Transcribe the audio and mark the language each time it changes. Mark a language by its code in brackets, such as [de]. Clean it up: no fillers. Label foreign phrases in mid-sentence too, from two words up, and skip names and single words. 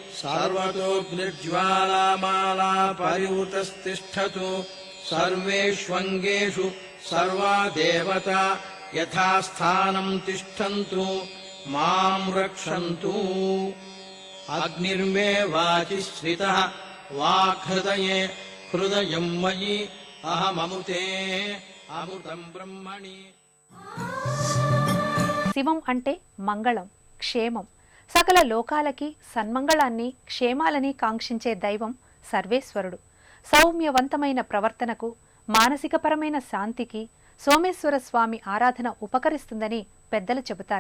[sa] सर्वतोऽग्निज्वालामाला परिवृतस्तिष्ठतु सर्वेष्वङ्गेषु सर्वा देवता यथास्थानम् तिष्ठन्तु माम् रक्षन्तु अग्निर्मे वाचि श्रितः वाक्हृदये हृदयम् मयि अहममुते अमृतम् ब्रह्मणि. [te] శివం అంటే మంగళం, క్షేమం, సకల లోకాలకి సన్మంగళాన్ని, క్షేమాలని కాంక్షించే దైవం సర్వేశ్వరుడు. సౌమ్యవంతమైన ప్రవర్తనకు, మానసికపరమైన శాంతికి సోమేశ్వర స్వామి ఆరాధన ఉపకరిస్తుందని పెద్దలు చెబుతారు.